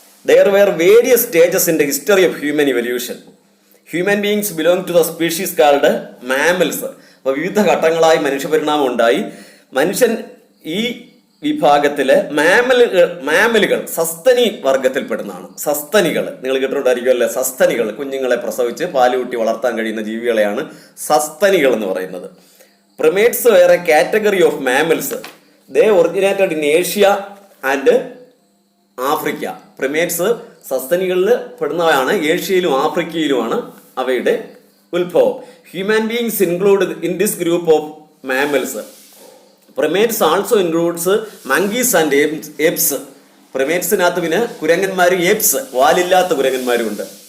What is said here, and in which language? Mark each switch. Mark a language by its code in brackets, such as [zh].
[en] There were various stages in the history of human evolution. Human beings belong to the species called mammals. [ml] അപ്പോൾ വിവിധ ഘട്ടങ്ങളായി മനുഷ്യപരിണാമം ഉണ്ടായി. മനുഷ്യൻ ഈ വിഭാഗത്തിലെ മാമലുകൾ സസ്തനി വർഗത്തിൽപ്പെടുന്നതാണ്. സസ്തനികൾ നിങ്ങൾ കേട്ടിട്ടുണ്ടായിരിക്കുമല്ലേ? സസ്തനികൾ കുഞ്ഞുങ്ങളെ പ്രസവിച്ച് പാലുകൂട്ടി വളർത്താൻ കഴിയുന്ന ജീവികളെയാണ് സസ്തനികൾ എന്ന് പറയുന്നത്. [en] Primates were a category of mammals. They originated in Asia and Africa. [ml] Primates സസ്തനികളിൽ പെടുന്നവയാണ്, ഏഷ്യയിലും ആഫ്രിക്കയിലുമാണ് അവയുടെ ഉത്ഭവം. [en] Human beings include in this group of mammals. Primates also includes monkeys and apes. [ml] പ്രിമേറ്റ്സിനകത്ത് പിന്നെ കുരങ്ങന്മാരും ഏപ്സ് വാലില്ലാത്ത കുരങ്ങന്മാരും ഉണ്ട്.